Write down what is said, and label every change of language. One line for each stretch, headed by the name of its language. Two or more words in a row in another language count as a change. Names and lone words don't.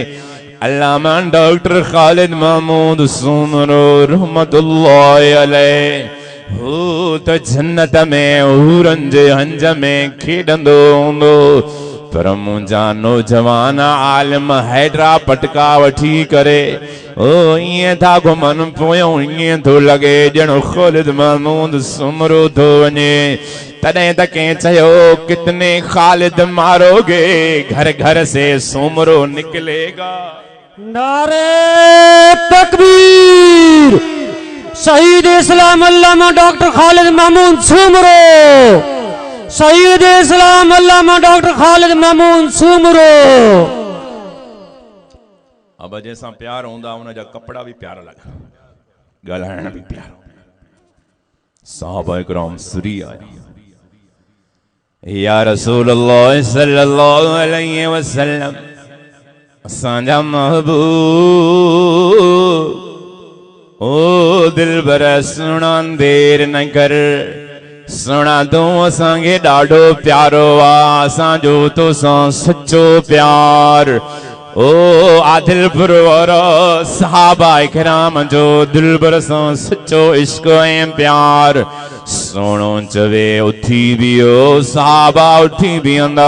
Sindhi: अल्लामा डॉक्टर खालिद महमूद सुमरो
Arabic: رحمة الله عليه
Sindhi: हू त जन्नत में हूरन जे हंज में खेडंदो हूंदो पर मुंहिंजा नौजवान आलिम हैदरा पटका वठी करे ओ इएं था घुमन पोयों इएं थो लगे ॼण खालिद महमूद सुमरो थो वञे। तॾहिं त कंहिं चयो
Urdu: کتنے خالد مارو گے گھر گھر سے سومرو نکلے گا. نعرۂ تکبیر. شہید اسلام علامہ ڈاکٹر خالد محمود سومرو. شہید اسلام علامہ ڈاکٹر خالد محمود سومرو.
Sindhi: अब जैसा प्यार होंदा उन जा कपड़ा भी प्यारा लगा गालायण भी प्यारो। साहबा इकराम सुरी आया या रसूल अल्लाह
Arabic: صلى الله عليه وسلم
Sindhi: असांजा महबूब ओ दिलबर सुना देर न कर सुना तू असांखे ॾाढो प्यारो आ असांजो तोसां सच्चो प्यार। ओ आदिल परवार साहबा इकराम जो दिलबर सां सच्चो इश्क ऐं प्यार। सोनो चवे उथी बियो साहबा उठी बीहंदा।